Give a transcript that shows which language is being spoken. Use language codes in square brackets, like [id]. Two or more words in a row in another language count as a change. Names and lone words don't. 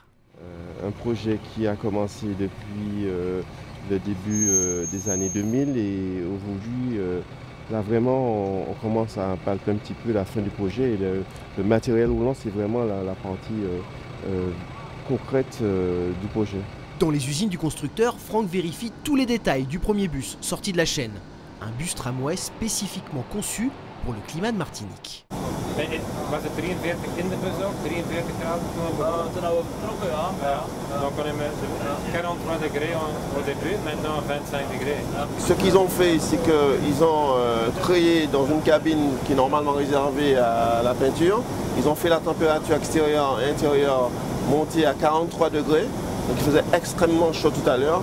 [fr] Un projet qui a commencé depuis le début des années 2000 et aujourd'hui, là vraiment, on commence à palper un petit peu la fin du projet. Et le matériel roulant, c'est vraiment la partie concrète du projet. Dans les usines du constructeur, Franck vérifie tous les détails du premier bus sorti de la chaîne. Un bus tramway spécifiquement conçu pour le climat de Martinique. [nl] Was het 43 in de bus ook? 43 graden toen we vertrokken, ja. [fr] Donc on est 43 degrés au début, maintenant 25 degrés. Ce qu'ils ont fait, c'est qu'ils ont créé dans une cabine qui est normalement réservée à la peinture, ils ont fait la température extérieure et intérieure montée à 43 degrés, donc il faisait extrêmement chaud tout à l'heure.